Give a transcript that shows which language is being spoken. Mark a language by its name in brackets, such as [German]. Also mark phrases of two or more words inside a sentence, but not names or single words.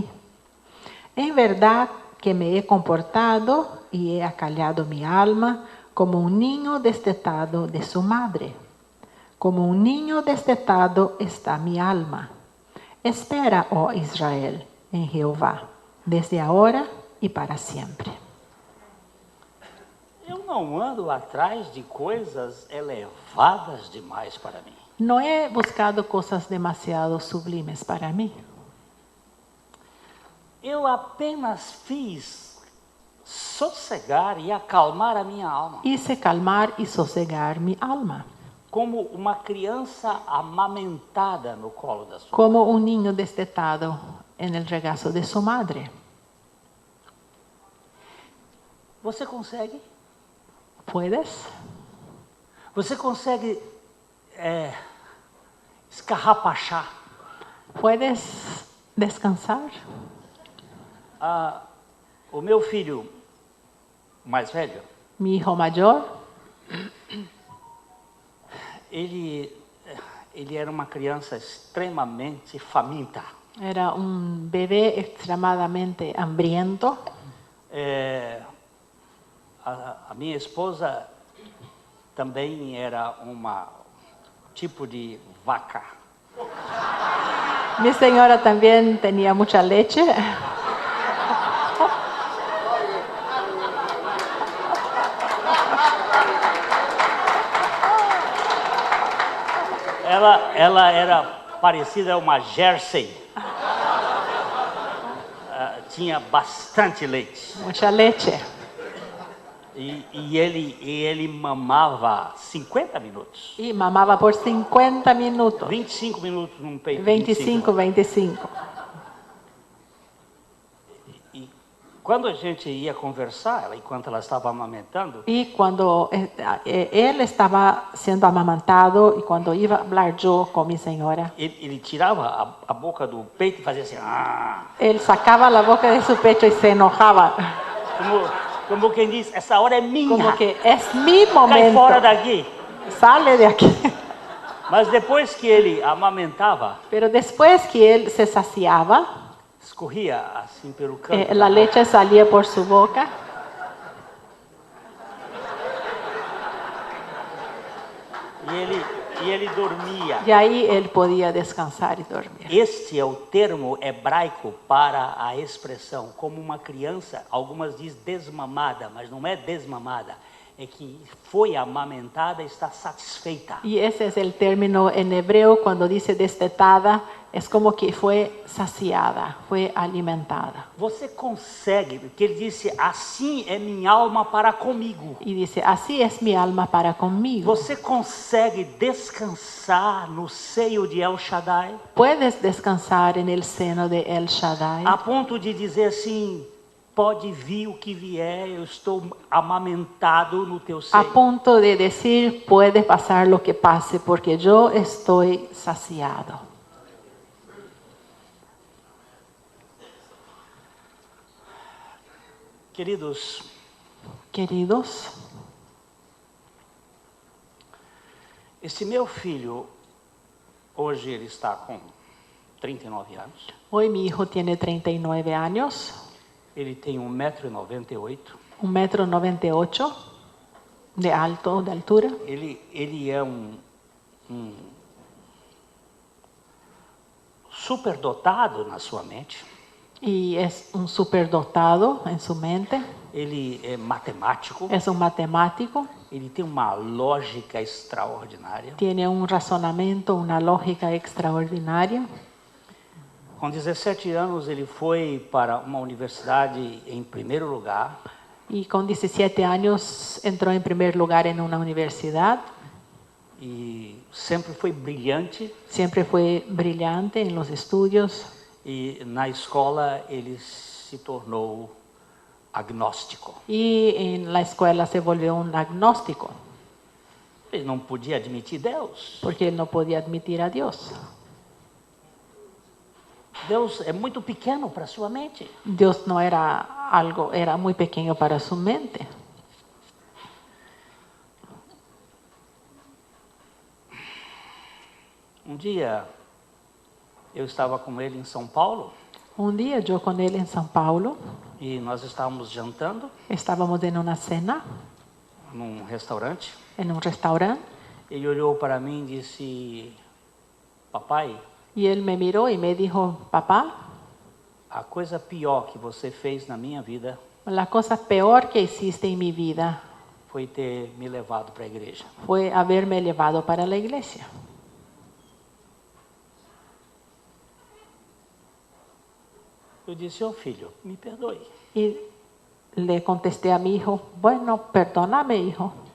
[Spanish] En verdad que me he comportado y he acallado mi alma como un niño destetado de su madre. Como un niño destetado está mi alma. Espera, oh Israel, en Jehová, desde ahora [Portuguese] e para sempre. Eu não ando atrás de coisas elevadas demais para mim. [Spanish] No he buscado cosas demasiado sublimes para mí. [Portuguese] Eu apenas fiz sossegar e acalmar a minha alma. [Spanish] Hice calmar y sossegar mi alma, [Portuguese] Como uma criança amamentada no colo da sua mãe. [Spanish] como un niño destetado en el regazo de su madre. [Portuguese] Você consegue? [Spanish] ¿Puedes? [Portuguese] Você consegue escarrapachar [Spanish] ¿Puedes descansar? [Portuguese] o meu filho mais velho? [Spanish] Mi hijo mayor [Portuguese] Ele era uma criança extremamente faminta. [Spanish] era un bebé extremadamente hambriento. [Portuguese] A minha esposa também era tipo de vaca. [Spanish] Mi señora también tenía mucha leche. [Portuguese] Ela era parecida a uma Jersey. Tinha bastante leite. [Spanish] Mucha leche. [Portuguese] E ele mamava 50 minutos. [Spanish] Y mamaba por 50 minutos. [Portuguese] 25 minutos num peito. [Spanish] 25. [Portuguese] E quando a gente ia conversar, enquanto ela estava amamentando, [Spanish] Y cuando él estaba siendo amamantado y cuando iba a hablar yo con mi señora, [Portuguese] ele tirava a boca do peito e fazia assim, [Spanish] él sacaba la boca de su pecho y se enojaba. [Portuguese] como quem diz, essa hora é minha. [Spanish] Como que es mi [Portuguese] Cai [Spanish] momento. [Portuguese] fora daqui. [Spanish] Sale de aquí. [Portuguese] Mas depois que ele amamentava, [Spanish] Pero después que él se saciaba, [Portuguese] escorria assim pelo canto. [Spanish] la leche salía por su boca. [Portuguese] E ele dormia. [Spanish] Y ahí él podía descansar y dormir. [Portuguese] Este é o termo hebraico para a expressão como uma criança, algumas diz desmamada, mas não é desmamada, é que foi amamentada e está satisfeita. [Spanish] Y ese es el término en hebreo cuando dice destetada, es como que fue saciada, fue alimentada. [Portuguese] Você consegue, porque ele disse, assim é minha alma para comigo. [Spanish] Y dice, así es mi alma para conmigo. [Portuguese] Você consegue descansar no seio de El Shaddai? [Spanish] Puedes descansar en el seno de El Shaddai. [Portuguese] A ponto de dizer assim, pode vir o que vier, eu estou amamentado no teu [Spanish] A [Portuguese] seio. [Spanish] punto de decir, puede pasar lo que pase, porque yo estoy saciado. [Portuguese] Queridos, esse meu filho, hoje ele está com 39 anos. [Spanish] hoy mi hijo tiene 39 años, [Portuguese] Ele tem 1,98 m. [Spanish] 1,98 m de alto, de altura. [Portuguese] Ele é um superdotado na sua mente. [Spanish] Y es un superdotado en su mente, [Portuguese] Ele é matemático. [Spanish] es un matemático, [Portuguese] Ele tem uma lógica extraordinária. [Spanish] tiene un razonamiento, una lógica extraordinaria. [Portuguese] Com 17 anos, ele foi para uma universidade em primeiro lugar. [Spanish] Y con 17 años entró en primer lugar en una universidad. [Portuguese] E sempre foi brilhante. [Spanish] Siempre fue brillante en los estudios. [Portuguese] E na escola ele se tornou agnóstico. [Spanish] Y en la escuela se volvió un agnóstico. [Portuguese] Ele não podia admitir Deus. [Spanish] Porque él no podía admitir a Dios. [Portuguese] Deus é muito pequeno para sua mente. [Spanish] Dios no era algo, era muy pequeño para su mente. [Portuguese] Um dia eu estava com ele em São Paulo. [Spanish] Un día yo con él en São Paulo, [Portuguese] E nós estávamos jantando [Spanish] estábamos en una cena, [Portuguese] num restaurante. [Spanish] en un restaurante, [Portuguese] Ele olhou para mim e disse: papai, [Spanish] y él me miró y me dijo, papá, [Portuguese] a coisa pior que você fez na minha vida [Spanish] la cosa peor que hiciste en mi vida [Portuguese] foi ter me levado para a igreja. [Spanish] fue haberme llevado para la iglesia. [Portuguese] Eu disse: ô filho, me perdoe. [Spanish] Y le contesté a mi hijo, bueno, perdóname, hijo.